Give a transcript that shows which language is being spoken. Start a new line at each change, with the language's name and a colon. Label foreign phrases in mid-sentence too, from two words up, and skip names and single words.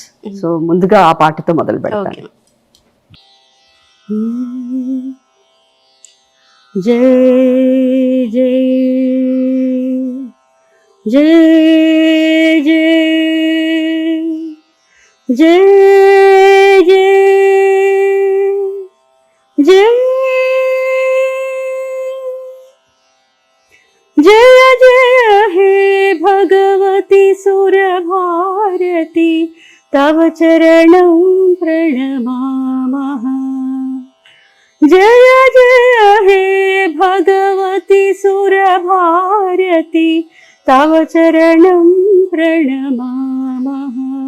Telugu: సో ముందుగా ఆ పాటతో మొదలు పెడతాను. జై జై జై జై
Sanskrit: జై జై జై जय जय हे भगवती सुरभारती तव चरणं प्रणमामः। जय जय हे भगवती सुरभारती तव चरणं प्रणमामः।